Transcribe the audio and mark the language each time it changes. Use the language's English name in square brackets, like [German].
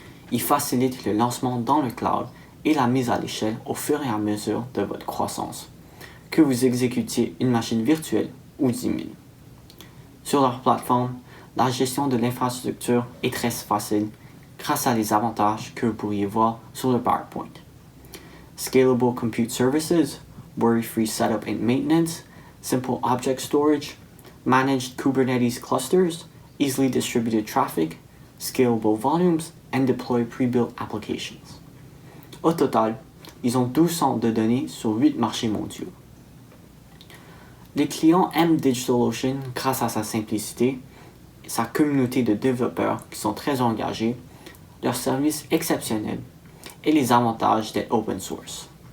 [French] Il facilite le lancement dans le cloud et la mise à l'échelle au fur et à mesure de votre croissance, que vous exécutiez une machine virtuelle ou 10 000. Sur leur plateforme, la gestion de l'infrastructure est très facile grâce à les avantages que vous pourriez voir sur le PowerPoint. [English] Scalable Compute Services, worry-free setup and maintenance, simple object storage, managed Kubernetes clusters, easily distributed traffic, scalable volumes, and deploy pre-built applications. [French] Au total, ils ont 12 centres de données sur 8 marchés mondiaux. Les clients aiment DigitalOcean grâce à sa simplicité, sa communauté de développeurs qui sont très engagés, leurs services exceptionnels et les avantages d'être open source.